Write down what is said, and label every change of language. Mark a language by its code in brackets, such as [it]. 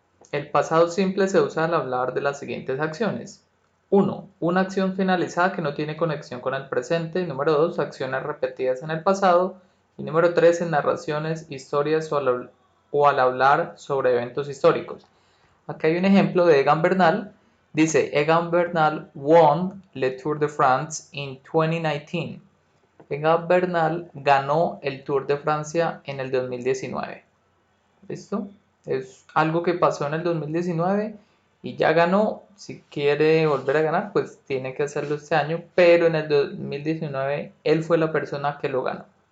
[es] El pasado simple se usa al hablar de las siguientes acciones. 1. Una acción finalizada que no tiene conexión con el presente. Número 2. Acciones repetidas en el pasado. Y número 3. En narraciones, historias o al hablar sobre eventos históricos. Aquí hay un ejemplo de Egan Bernal. Dice, [en] Egan Bernal won le Tour de France in 2019. [es] Egan Bernal ganó el Tour de Francia en el 2019. ¿Listo? Es algo que pasó en el 2019 y ya ganó. Si quiere volver a ganar, pues tiene que hacerlo este año, pero en el 2019 él fue la persona que lo ganó.